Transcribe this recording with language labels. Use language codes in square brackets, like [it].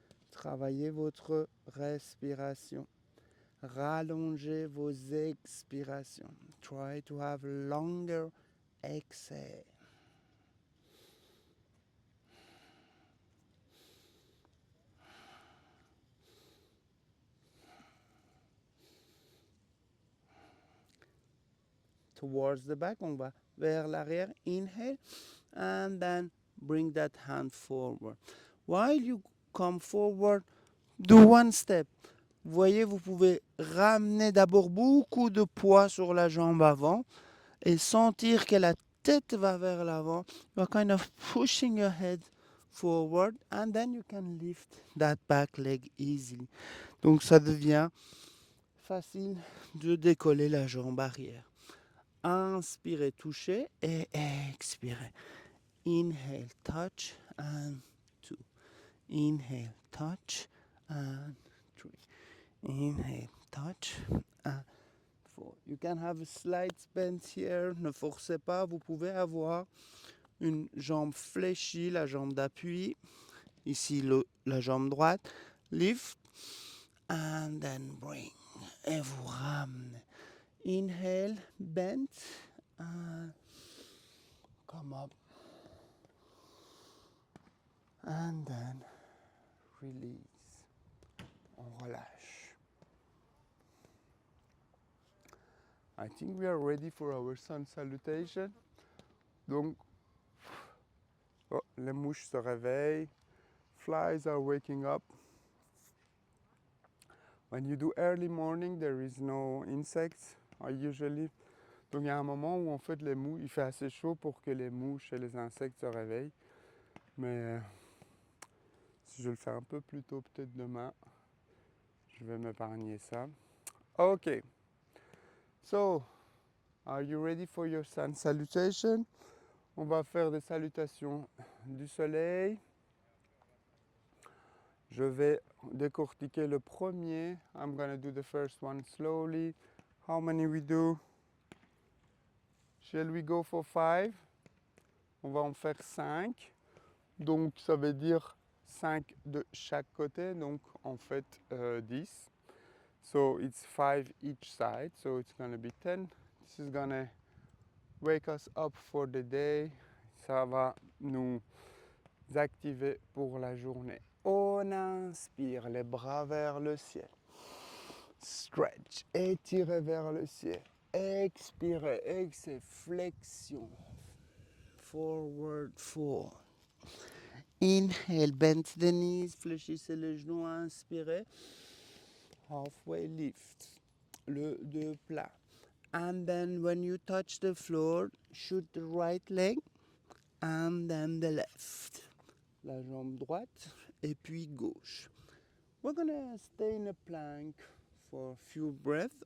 [fr] Travaillez votre respiration. Rallongez vos expirations. [en] Try to have longer exhale. Towards the back, [fr] on va vers l'arrière. [en] Inhale and then bring that hand forward. While you come forward, do one step. [fr] Vous voyez, vous pouvez ramener d'abord beaucoup de poids sur la jambe avant et sentir que la tête va vers l'avant. [en] You're kind of pushing your head forward and then you can lift that back leg easily. [fr] Donc ça devient facile de décoller la jambe arrière. Inspirez, touchez et expirez. [en] Inhale, touch and 2. Inhale, touch and 3. Inhale, touch and 4. You can have a slight bend here. [fr] Ne forcez pas. Vous pouvez avoir une jambe fléchie, la jambe d'appui. Ici, la jambe droite. [en] Lift and then bring. [fr] Et vous ramenez. [en] Inhale, bend. And come up. And then release. [fr] On relâche. [en] I think we are ready for our sun salutation. [fr] Donc, oh, les mouches se réveillent. [en] Flies are waking up. When you do early morning, there is no insects. Usually. [fr] Donc il y a un moment où en fait il fait assez chaud pour que les mouches et les insectes se réveillent. Mais si je le fais un peu plus tôt, peut-être demain, je vais m'épargner ça. Ok. [en] So, are you ready for your sun salutation? [fr] On va faire des salutations du soleil. Je vais décortiquer le premier. [en] I'm gonna do the first one slowly. How many we do? Shall we go for 5? [fr] On va en faire 5. Donc ça veut dire 5 de chaque côté. Donc en fait 10. [en] So it's 5 each side. So it's gonna be 10. This is gonna wake us up for the day. [fr] Ça va nous activer pour la journée. On inspire, les bras vers le ciel. Stretch, étirez vers le ciel. [en] Expirez, exhale, flexion. Forward fold. Inhale, bend the knees, [fr] fléchissez les genoux, inspirez. [en] Halfway lift. [fr] Le deux plat. [en] And then when you touch the floor, shoot the right leg and then the left. [fr] La jambe droite et puis gauche. [en] We're gonna stay in a plank for a few breaths.